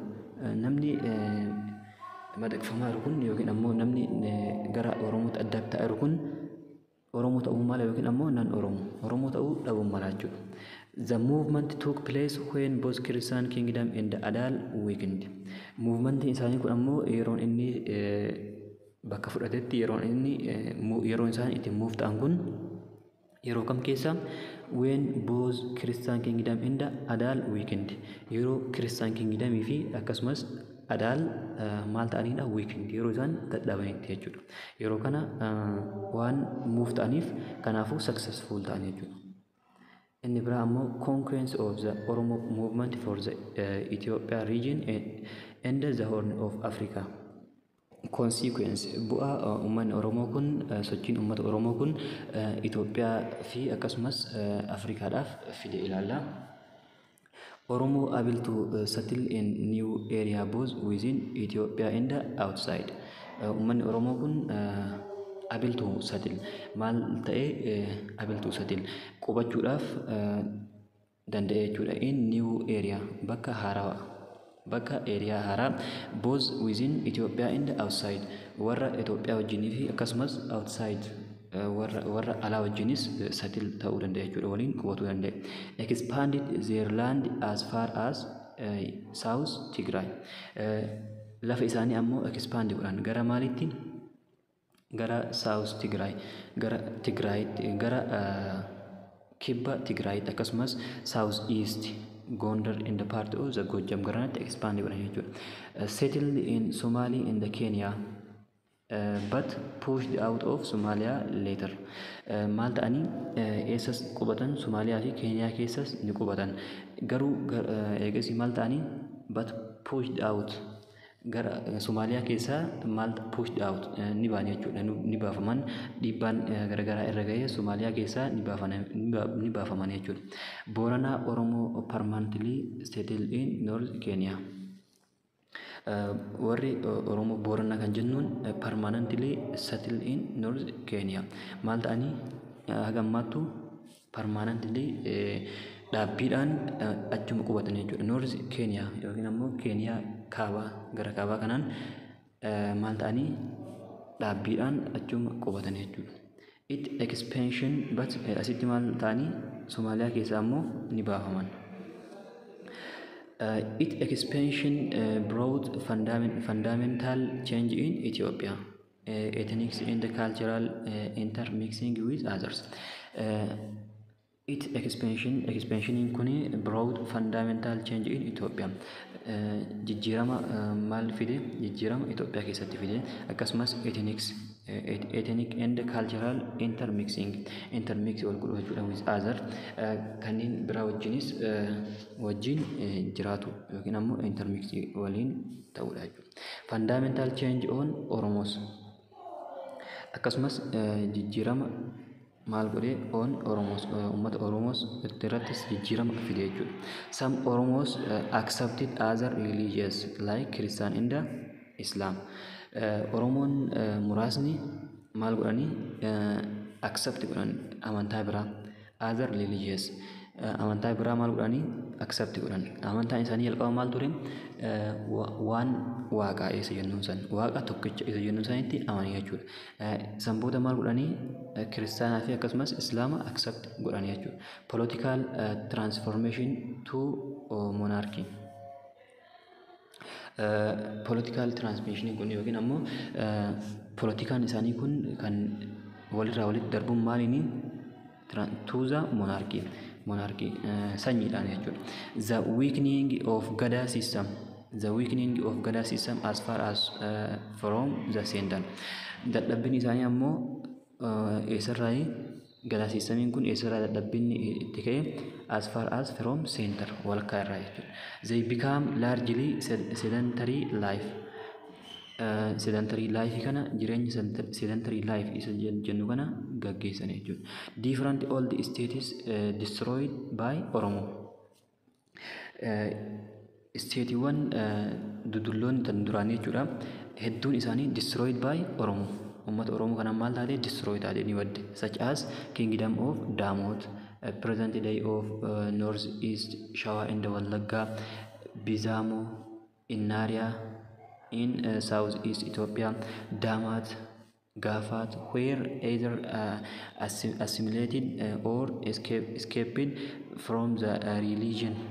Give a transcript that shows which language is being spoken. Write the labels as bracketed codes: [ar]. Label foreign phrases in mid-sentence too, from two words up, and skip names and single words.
[om] Namni madaqfamaa jiru kun yookiin ammoo namni gara Oromootti adapt ta'aa jiru kun Oromoo ta'uu mala yookiin ammoo nan Oromoo ta'uu dhabuu mala jechuudha. [en] The movement took place when both Christian kingdom and the Adal weakened. [om] Movement isaanii kun ammoo yeroon inni bakka fudhatetti yeroon isaan itti move ta'an kun yeroo kam keessa [en] when both Christian kingdom and the Adal weakened [om] yeroo [en] Christian kingdom [om] fi akkasumas Adal maal ta'aniidha weekend yeroo isaan dadhabanitti jechuudha. Yeroo kana waan move ta'aniif kanaafuu successful ta'an jechuudha. Inni biraa ammoo [en] conquest of the Oromo movement for the Ethiopia region and the Horn of Africa. [om] Consequence bu'aa uummanni Oromoo kun sochiin uummata Oromoo kun Itoophiyaa fi akkasumas Afrikaadhaaf fide ilaalla. [en] Oromo able to settle in new area both within Ethiopia and outside. [om] Uummanni Oromoo kun [en] able to settle [om] maal ta'ee [en] able to settle [om] qubachuudhaaf danda'e jechuudha. [en] In new area [om] bakka area haaraa [en] both within Ethiopia and outside [om] warra Itoophiyaa wajjinii fi akkasumas outside warra alaa wajjinis settle ta'uu danda'a jechuudha. Waliin qubatuu danda'a. [en] Expanded their land as far as South Tigray. [om] Lafa isaanii ammoo expand godhan gara maalitti gara South Tigray gara Tigraayitti gara kibba Tigraayitti akkasumas South East Gondar [en] in the part of the [om] Gojjam garanatti expand godhan jechuudha. [en] Settled in Somali and the Kenya but pushed out of Somalia later. [om] Maal ta'anii eessas qubatan Somaaliyaa fi Keeniyaa keessas ni qubatan garuu eegasii maal ta'anii [en] but pushed out [om] gara Somaaliyaa keessaa maal [en] pushed out [om] ni ba'an jechuudha. Ni baafaman dhiibbaan garagaraa irra ga'ee Somaaliyaa keessaa ni baafaman jechuudha. [en] Booranaa Oromoo permanently settled in North Kenya. [om] Warri Oromoo Booranaa kan jennuun [en] permanently settled in North Kenya. [om] Maal ta'anii hagammaattu permanently dhaabbiidhaan achuma qubatan jechuudha. North Kenya yookiin ammoo Keeniyaa gara kaabaa kanaan maal ta'anii dhaabbiidhaan achuma qubatan jechuudha. [en] It expansion but [om] asitti maal ta'anii Somaaliyaa keessaa ammoo ni baafaman. [en] Its expansion brought fundamental change in Ethiopia, ethnic and cultural intermixing with others. Its expansion in kuni brought fundamental change in Ethiopia. [om] Jijjiirama maal fide? Jijjiirama Itoophiyaa keessatti fide. Akkasumas [en] ethnic and cultural intermix [om] wal godhu jechuudha [en] with other [om] kanneen biraa wajjinis wajjin jiraatu yookiin ammoo intermix waliin ta'uudha jechuudha. [en] Fundamental change on Oromos. [om] Akkasumas jijjiirama maal godhe [en] on Oromos, [om] ummata Oromos irrattis jijjiirama fide jechuudha. [en] Some Oromos accepted other religions like Christian and Islam. [om] Oromoon muraasni maal godhanii accept godhan amantaa biraa, [en] other religions [om] amantaa biraa maal godhanii accept godhan. Amantaan isaanii jalqaba maal ture? Waan waaqaa isa jennuun san, waaqa tokkicha isa jennuun sanitti amanii jechuudha. San booda maal godhanii kiristaanaa fi akkasumas islaama accept godhanii jechuudha. [en] Political transformation to monarchy. Political transformation [om] kun yookiin ammoo politikaan isaanii kun kan walirraa walitti darbuun maaliini? [en] To the monarchy [om] sanyiidhaan jechuudha. [en] The weakening of Gada system. The weakening of Gada system as far as from the center. [om] Dadhabbiin isaanii ammoo eessarraayi? Gada systemiin kun eessarraa dadhabbiin itti ka'e? [en] As far as from center [om] walakkaa irraa jechuudha. [en] They become largely sedentary life. Sedentary life [om] kana jireenya [en] sedentary life [om] isa jennu kana gaggeessan jechuudha. [en] Different old states destroyed by Oromo. [om] Stateewwan dudulloonni tan duraanii jechuudha hedduun isaanii [en] destroyed by Oromo. [om] Ummata Oromoo kana maal taate? Destroy taate ni badde. [en] Such as Kingdom of Damot, present day of North East Shawa and Wallagga, Bizamo, Innaria in Southeast Ethiopia, Damat, Gafat, where either assimilated or escaped from the religion.